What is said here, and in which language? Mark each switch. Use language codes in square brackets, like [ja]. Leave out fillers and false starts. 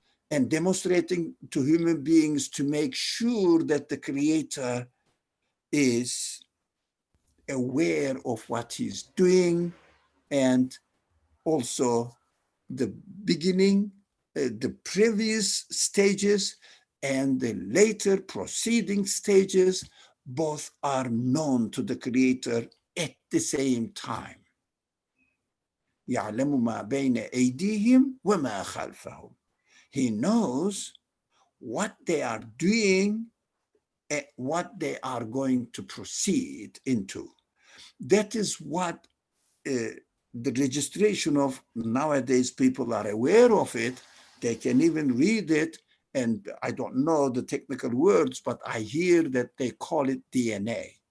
[en] And demonstrating to human beings to make sure that the creator is aware of what he's doing, and also the beginning, the previous stages and the later proceeding stages, both are known to the creator at the same time. [ar] يعلم ما بين أيديهم وما خلفهم. [en] He knows what they are doing and what they are going to proceed into. That is what the registration of nowadays, people are aware of it. They can even read it. And I don't know the technical words, but I hear that they call it DNA.